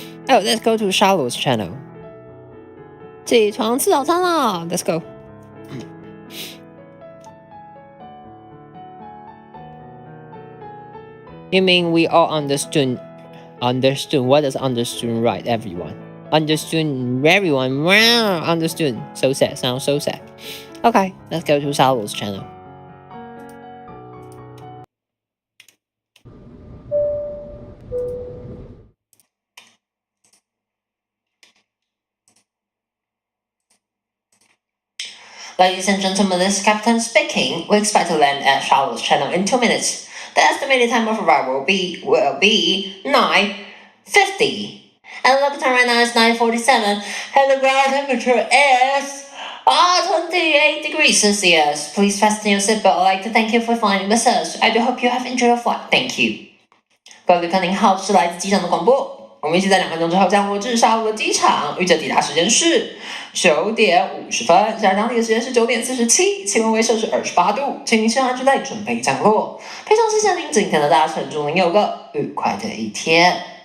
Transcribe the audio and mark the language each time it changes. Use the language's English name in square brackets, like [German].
[English] Oh, let's go to Charlotte's channel. [Chinese] 起床吃早餐啦 [English] Let's go. You mean we all understood? What does understood right, everyone? Understood everyone. Wow, understood. So sad. Sounds so sad. Okay, let's go to Charlotte's channel. Ladies and gentlemen, this is Captain speaking. We expect to land at Charlotte's channel in 2 minutes. The estimated time of arrival will be 9:50. And the local time right now is 9:47. And the ground temperature is 28 degrees Celsius. Please fasten your seatbelt. I'd like to thank you for flying with us. I do hope you have enjoyed your flight. Thank you. [Chinese] 各位旅客您好，这是来自机场的广播。我们一起在2分钟之后降落至沙鹿的机场，预计抵达时间是9点50分，现在当地的时间是9点47，气温为摄氏28度，请您系好安全带，准备降落。非常谢谢您今天的搭乘，祝您有个愉快的一天。